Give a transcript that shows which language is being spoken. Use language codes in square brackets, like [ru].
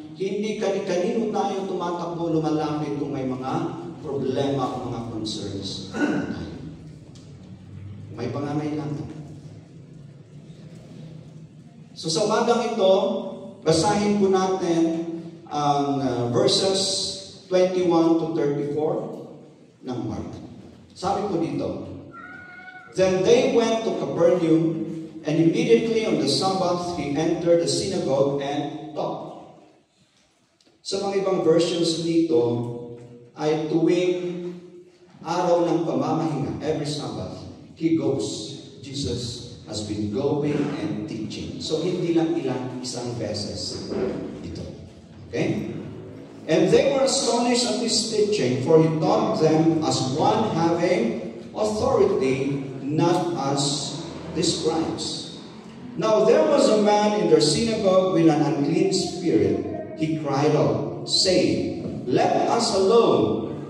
[tl] Hindi kanino tayo tumatakbo, lumalapit kung may mga problema o mga concerns tayo. May pangangailangan. So sa umagang ito, basahin po natin ang verses 21 to 34 ng Mark. Sabi po dito, [en] Then they went to Capernaum, and immediately on the Sabbath, he entered the synagogue and taught. [tl] Sa mga ibang versions dito, ay tuwing araw ng pamamahinga, [en] every Sabbath, he goes. Jesus has been going and teaching. [tl] So, hindi lang isang beses ito. [en] Okay? And they were astonished at his teaching, for he taught them as one having authority, not as the scribes. Now there was a man in their synagogue with an unclean spirit, he cried out, saying, "Let us alone.